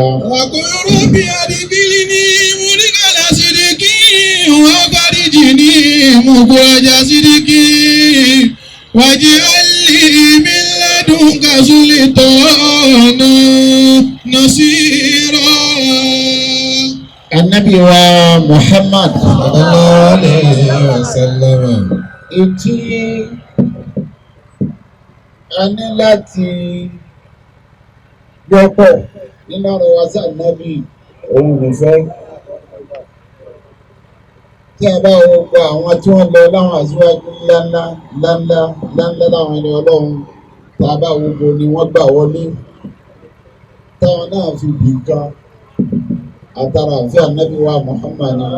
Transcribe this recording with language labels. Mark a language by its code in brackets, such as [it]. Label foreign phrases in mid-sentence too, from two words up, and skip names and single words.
[ar] وقل ربي أدخلني مدخل صدق وأخرجني مخرج صدق واجعل لي من لدنك سلطانا نصيرا. النبي محمد صلى الله عليه وسلم. [yo] Ìtí a ní láti gbọ́pọ̀ nínú ọ̀rọ̀ wa sí ànábì òun nìfẹ́. Tí a bá wo gba àwọn tí wọ́n lọ láwọn aṣíwájú ńláńlá láwọn ẹni ọlọ́run, tá a bá wo bo ni wọ́n gbà wọlé táwọn náà fi bì nǹkan àtàrà àfẹ́ ànábì wa Muhammad.